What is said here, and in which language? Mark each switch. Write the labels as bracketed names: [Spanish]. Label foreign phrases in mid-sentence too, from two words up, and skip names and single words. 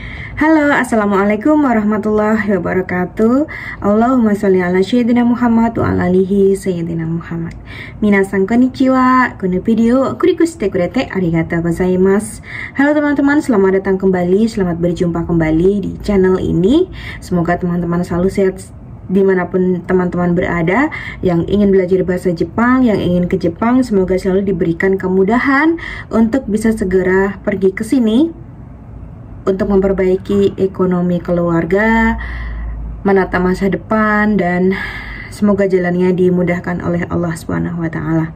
[Arabic] Halo, السلام عليكم ورحمة الله وبركاته. اللهم صل على سيدنا محمد وعلى آله سيدنا محمد wa ala alihi sayyidina Muhammad. [Japanese] 皆さんこんにちは。この動画クリックしてくれてありがとうございます. [Indonesian] Halo teman-teman, selamat datang kembali, selamat berjumpa kembali di channel ini. Semoga teman-teman selalu sehat dimanapun teman-teman berada. Yang ingin belajar bahasa Jepang, yang ingin ke Jepang, semoga selalu diberikan kemudahan untuk bisa segera pergi ke sini untuk memperbaiki ekonomi keluarga, menata masa depan, dan semoga jalannya dimudahkan oleh [Arabic] الله سبحانه وتعالى.